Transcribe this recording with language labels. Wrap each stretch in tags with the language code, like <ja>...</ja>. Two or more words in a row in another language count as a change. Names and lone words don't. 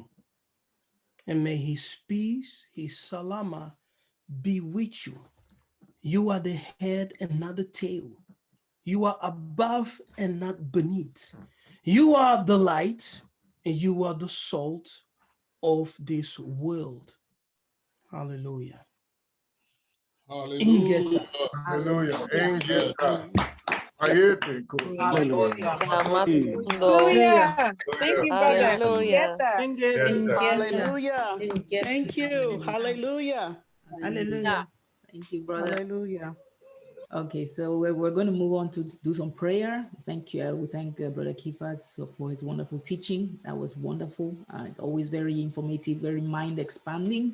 <en>And may his peace, his salama, be with you. You are the head and not the tail. You are above and not beneath. You are the light and you are the salt of this world. Hallelujah. Hallelujah. Ingeta. Hallelujah. Ingeta. Ayete, Kosi. Hallelujah. Hallelujah. Thank you, brother. Hallelujah. Ingeta. Hallelujah. Ingeta. Thank you. Hallelujah. Hallelujah. Thank you, brother. Hallelujah. Okay, so we're going to move on to do some prayer. Thank you. We thank Brother Kifas for his wonderful teaching. That was wonderful. Always very informative, very mind expanding.</en>